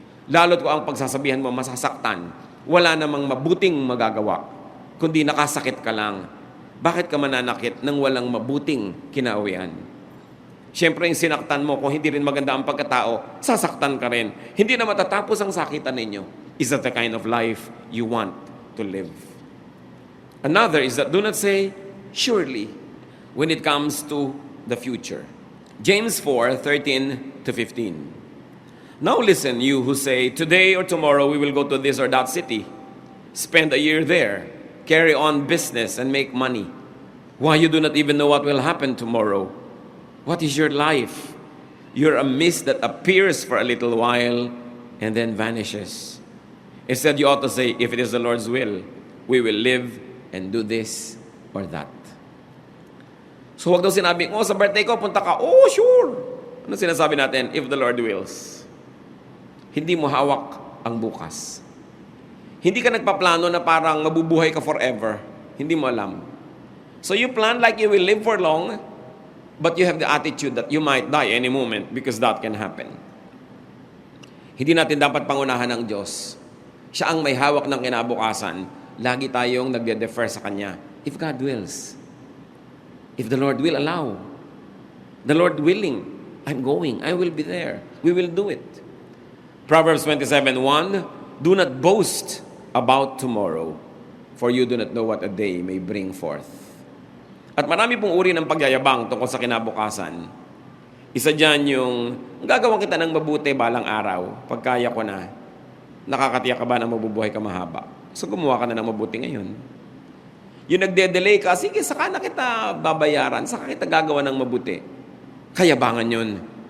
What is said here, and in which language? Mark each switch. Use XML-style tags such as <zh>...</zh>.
<tl>Lalo't kung ang pagsasabihan mo masasaktan, wala namang mabuting magagawa, kundi nakasakit ka lang. Bakit ka mananakit nang walang mabuting kinauwian? Siyempre, yung sinaktan mo, kung hindi rin maganda ang pagkatao, sasaktan ka rin. Hindi na matatapos ang sakitan ninyo.</tl> <en>Is that the kind of life you want to live? Another is that do not say, surely, when it comes to the future. James 4:13-15. Now listen, you who say, today or tomorrow we will go to this or that city, spend a year there, carry on business and make money. Why, you do not even know what will happen tomorrow. What is your life? You're a mist that appears for a little while and then vanishes. Instead, you ought to say, if it is the Lord's will, we will live and do this or that.</en> <tl>So wag daw sinabing, sa birthday ko, punta ka.</tl> <en>Oh, sure.</en> <tl>Ano sinasabi natin?</tl> <en>If the Lord wills.</en> <tl>Hindi mo hawak ang bukas. Hindi ka nagpaplano na parang mabubuhay ka forever. Hindi mo alam.</tl> <en>So you plan like you will live for long, but you have the attitude that you might die any moment because that can happen.</en> <tl>Hindi natin dapat pangunahan ng Diyos. Siya ang may hawak ng kinabukasan. Lagi tayong nagde-defer sa Kanya.</tl> <en>If God wills. If the Lord will allow. The Lord willing. I'm going. I will be there. We will do it. Proverbs 27:1, do not boast about tomorrow, for you do not know what a day may bring forth.</en> <tl>At marami pong uri ng pagyayabang tungkol sa kinabukasan. Isa dyan yung, gagawa kita ng mabuti balang araw, pagkaya ko na, nakakatiyak ka ba na mabubuhay ka mahaba? So gumawa ka na ng mabuti ngayon. Yung nagde-delay ka, sige, saka na kita babayaran, saka kita gagawa ng mabuti. Kayabangan yun.</tl>